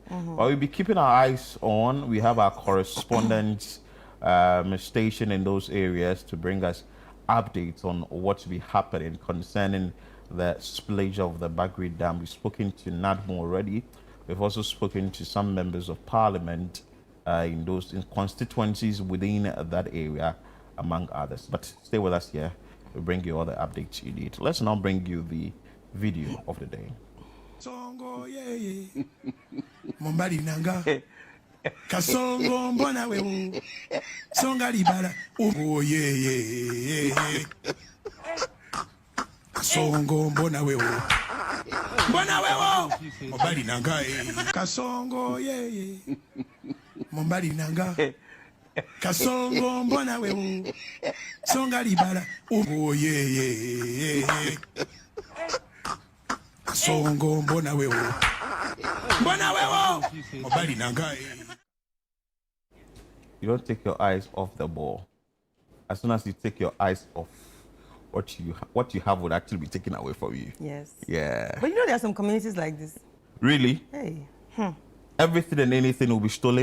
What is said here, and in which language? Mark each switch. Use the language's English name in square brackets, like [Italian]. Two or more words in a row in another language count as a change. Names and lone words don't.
[English] But we'll be keeping our eyes on. We have our correspondents station in those areas to bring us updates on what's be happening concerning the spillage of the Bagrace Dam. We've spoken to NADMO already. We've also spoken to some members of parliament in constituencies within that area, among others. But stay with us here. We'll bring you all the updates you need. Let's now bring you the video of the day. [Lingala] Songo ye Mombali nanga Kasongo mbona wewe Songa libala oh ye Kasongo mbona wewe Mombali nanga Kasongo ye Mombali nanga Kasongo mbona wewe Songa libala oh ye Songo mbona wewe Mobali nangai. [English] You don't take your eyes off the ball. As soon as you take your eyes off, what you have would actually be taken away from you. Yes. Yeah. But you know there are some communities like this. Really? Hey. Everything and anything will be stolen?